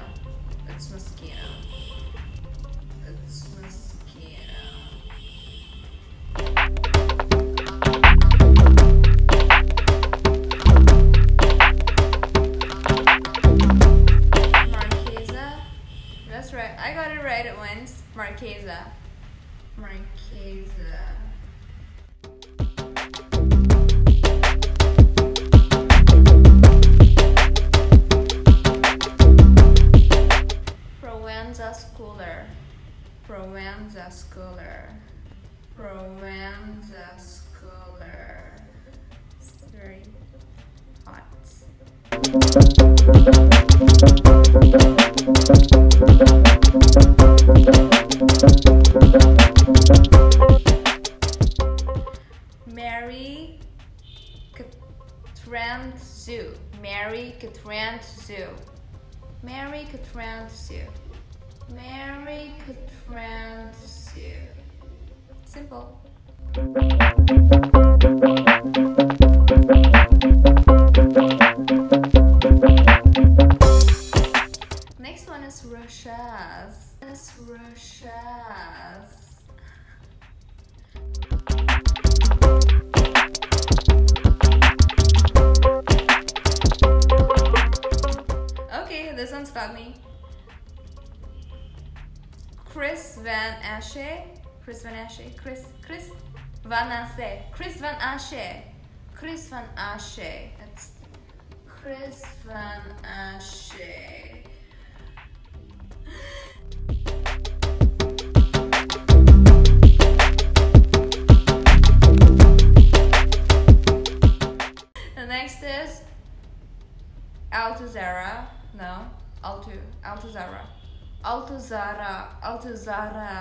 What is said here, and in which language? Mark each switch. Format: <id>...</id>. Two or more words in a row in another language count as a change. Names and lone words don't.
<en>It's mos-key-no. It's mos-key-no. Marchesa. That's right. I got it right at once. Marchesa. Marchesa. Proenza Schouler. Proenza Schouler. Proenza Schouler. It's very hot. Katrantzou. Katrantzou. Katrantzou. Katrantzou. Simple. Next one is Rochas. Rochas. Okay, this one's got me. Kris Van Assche. Kris Van Assche. Kris Van Assche. Kris Van Assche. Kris Van Assche. That's Kris Van Assche. The next is Altuzarra. No, Altuzarra. Altuzarra.</en>